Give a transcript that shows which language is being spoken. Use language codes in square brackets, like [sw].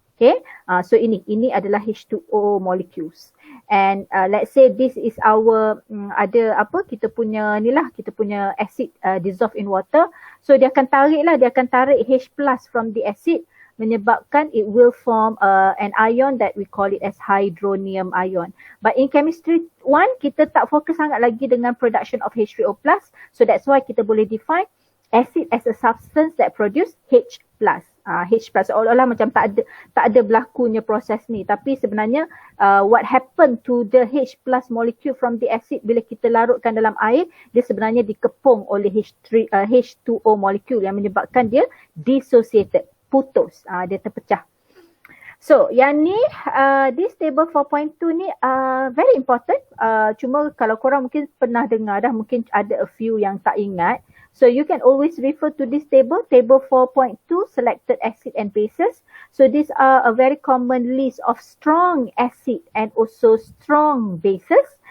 [en] Okay, so [ms] ini adalah [en] H2O molecules. And let's say this is our [ms] kita punya [en] acid dissolved in water. So [ms] dia akan tarik [en] H plus from the acid, [ms] menyebabkan [en] it will form an ion that we call it as hydronium ion. But in chemistry 1, [ms] kita tak fokus sangat lagi dengan [en] production of H3O plus. So that's why [ms] kita boleh [en] define acid as a substance that produce H plus. [ms] H plus seolah-olah macam tak ada berlakunya proses ni, tapi sebenarnya [en] what happened to the H plus molecule from the acid [ms] bila kita larutkan dalam air, dia sebenarnya dikepung oleh H2O molecule yang menyebabkan dia dissociated, putus, dia terpecah. [en] So [ms] yang ni, [en] this table 4.2 ni very important. [ms] Cuma kalau korang mungkin pernah dengar dah, mungkin ada [en] a few [ms] yang tak ingat. [en] So you can always refer to this table 4.2, selected acid and bases. So these are a very common list of strong acid and also strong bases.